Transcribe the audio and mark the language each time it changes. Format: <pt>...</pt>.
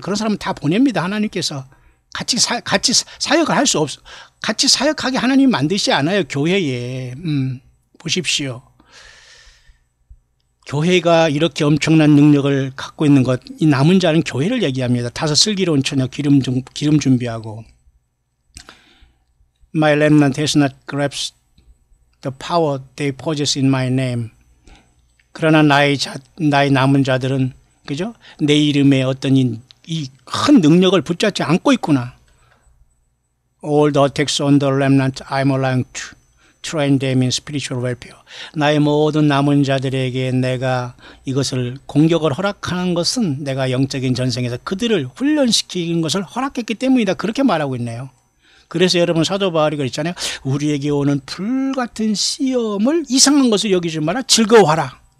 <ko>그런 사람은 다 보냅니다, 하나님께서. 같이 사역을 할 수 없어. 같이 사역하게 하나님 만드시지 않아요, 교회에. 보십시오. 교회가 이렇게 엄청난 능력을 갖고 있는 것, 이 남은 자는 교회를 얘기합니다. 5 슬기로운 처녀 기름 준비하고.</ko> <en>My remnant has not grasped the power they possess in my name.</en> <ko>그러나 나의 남은 자들은, 그죠? 내 이름에 어떤 이 큰 능력을 붙잡지 않고 있구나.</ko> <en>All the attacks on the remnant I'm allowing to train them in spiritual welfare.</en> <ko>나의 모든 남은 자들에게 내가 이것을 공격을 허락하는 것은 내가 영적인 전쟁에서 그들을 훈련시키는 것을 허락했기 때문이다. 그렇게 말하고 있네요. 그래서 여러분 사도 바울이 그랬잖아요. 우리에게 오는 불같은 시험을 이상한 것을 여기지 마라. 즐거워하라.</ko>